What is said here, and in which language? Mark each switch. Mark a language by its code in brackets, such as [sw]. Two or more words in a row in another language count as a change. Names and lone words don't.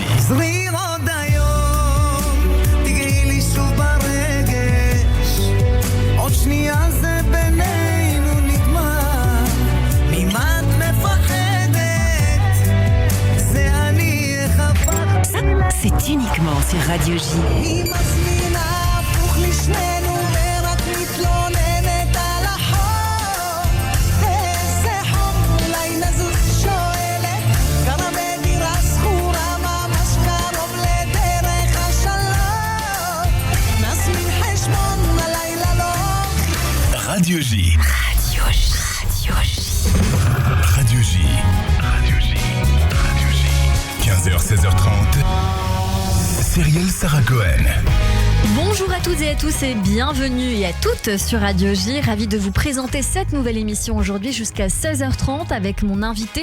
[he] זרי עוד היום, תגעי לי שוב ברגש, עוד שנייה זה בינינו נגמר, ממה את מפחדת? זה אני אחפש. [fr] C'est uniquement sur Radio J. [he] היא מזמינה הפוך לשנינו ורק מתלוננת על החור. איזה חור, אולי נזוז שואלת, גרה בדירה שכורה ממש קרוב לדרך השלום. נזמין חשבון הלילה לא. רדיו J. [fr] Radio J. Radio J. Radio J. Radio J. Radio J. 15h, 16h30. Cyrielle Sarah Cohen. Bonjour à toutes et à tous et bienvenue et à toutes sur Radio J. Ravie de vous présenter cette nouvelle émission aujourd'hui jusqu'à 16h30 avec mon invité.